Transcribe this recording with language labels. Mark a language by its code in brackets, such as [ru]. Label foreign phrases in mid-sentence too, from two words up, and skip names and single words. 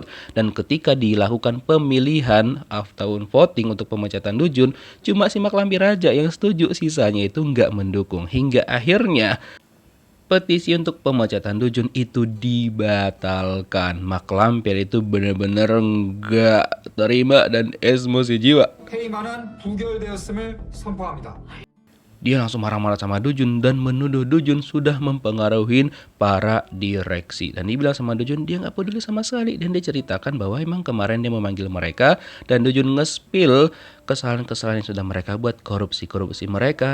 [id] Dan ketika dilakukan pemilihan tahun voting untuk pemecatan Dujun, cuma si Mak Lampir aja yang setuju, sisanya itu nggak mendukung. Hingga akhirnya petisi untuk pemecatan Dujun itu dibatalkan. Mak Lampir itu bener-bener nggak terima dan emosi jiwa. [ko] 회의만은 부결되었음을 선포합니다. [id] Dia langsung marah-marah sama Dujun dan menuduh Dujun sudah mempengaruhi para direksi. Dan dibilang sama Dujun dia nggak peduli sama sekali. Dan dia ceritakan bahwa emang kemarin dia memanggil mereka dan Dujun nge-spill kesalahan-kesalahan yang sudah mereka buat, korupsi-korupsi mereka.